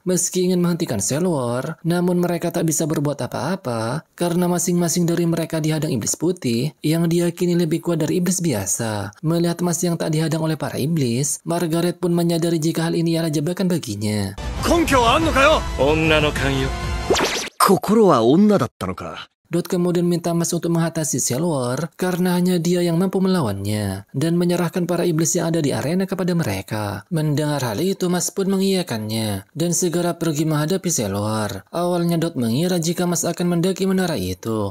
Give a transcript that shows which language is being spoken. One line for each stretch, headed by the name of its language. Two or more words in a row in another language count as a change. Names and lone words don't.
Indonesian: Meski ingin menghentikan Selwar, namun mereka tak bisa berbuat apa-apa karena masing-masing dari mereka dihadang iblis putih yang diyakini lebih kuat dari iblis biasa. Melihat Mas yang tak dihadang oleh para iblis, Margaret pun menyadari jika hal ini adalah jebakan baginya.
Japanese: 心は女だったのか。
Indonesian: Dot kemudian minta Mas untuk mengatasi Cell War karena hanya dia yang mampu melawannya dan menyerahkan para iblis yang ada di arena kepada mereka. Mendengar hal itu, Mas pun mengiyakannya dan segera pergi menghadapi Cell War. Awalnya Dot mengira jika Mas akan mendaki menara itu.